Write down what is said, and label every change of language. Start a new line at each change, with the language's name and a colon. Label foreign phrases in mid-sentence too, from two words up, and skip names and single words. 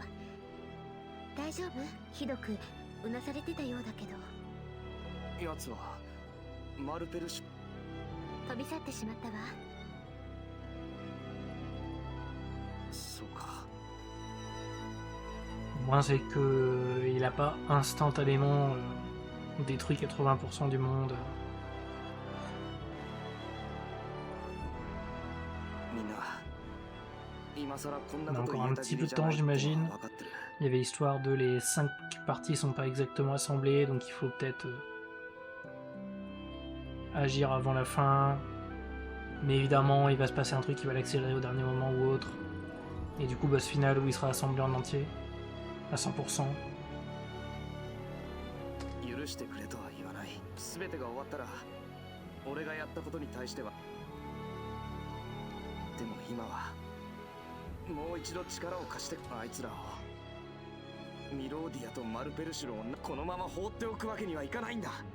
Japanese: 大丈夫？ひどくうなされてたようだけど。奴はマルペルシュ。飛び去ってしまったわ。そうか。
French: Au moins, c'est que il a pas instantanément détruit 80% du monde.
Japanese: みんな、今さらこんな
French: On a
Japanese: こと
French: encore
Japanese: 言
French: un
Japanese: えた
French: petit
Japanese: 義
French: peu
Japanese: 理
French: de
Japanese: じゃな
French: temps,
Japanese: いことは
French: j'imagine.
Japanese: 分かってる。
French: Il y avait l'histoire de les 5 parties sont pas exactement assemblées, donc il faut peut-être agir avant la fin. Mais évidemment, il va se passer un truc qui va l'accélérer au dernier moment ou autre. Et du coup, boss final où il sera assemblé en entier, à 100%.
Japanese: 許してくれとは言わない。全てが終わったら、俺がやったことに対しては。でも今は、もう一度力を貸して、あいつらを。ミローディアとマルペルシュの女、このまま放っておくわけにはいかないんだ。